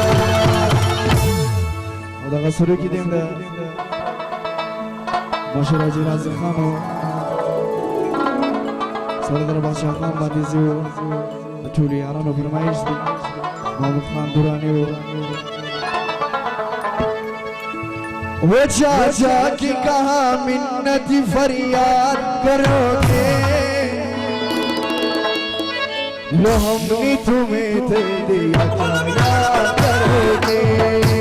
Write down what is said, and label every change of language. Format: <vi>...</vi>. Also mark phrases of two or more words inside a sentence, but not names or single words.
<ps>او دغه سره کې دیم ده ماشر حاجی ناظر خان و سردار بادشاہ خان باندې زیو ټول یارانو فرمایش دي محمد خان دورانی</ps> <ur>وہ جا کے کہا منت فریاد کرو گے لو ہم نے تمہیں دے دیا کیا کرو گے</ur>